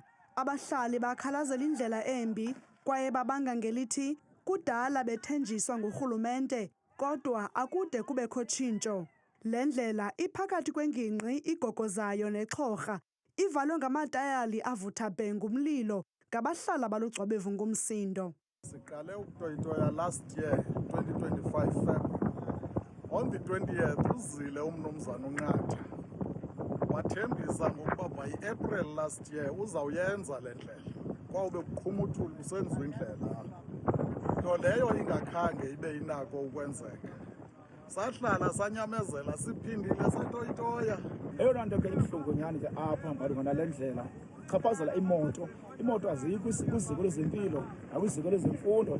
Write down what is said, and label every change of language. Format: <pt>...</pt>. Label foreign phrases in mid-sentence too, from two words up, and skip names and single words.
<xh>Abahlali bakhalazela indlela embi kwaye babanga ngelithi kudala bethenjiswa ngurhulumente kodwa akude kubekho tshintsho. Le ndlela iphakathi kwengingqi igogozayo neXhorha ivalwe ngamatayali avutha bhe ngumlilo ngabahlala baluGcwabevu ngumsindo. Siqale ukutoyitoya</xh> <en>last year 2025 February. On the 20th,</en> <xh>uzile uMnumzana uNqatha wathembisa ngokuba</xh> <en>by April last year</en> <xh>uzawuyenza le ndlela. Kwawube kuqhuma uthuli kusenziwa indlela. Nto leyo ingakhange ibe inako ukwenzeka. Sahlala sanyamezela siphindile satoyitoya. Eyona nto ke ibuhlungu nyani ke apha malunga nale ndlela chaphazela imoto azikho kwiziko lezempilo nakwiziko lezemfundo.</xh>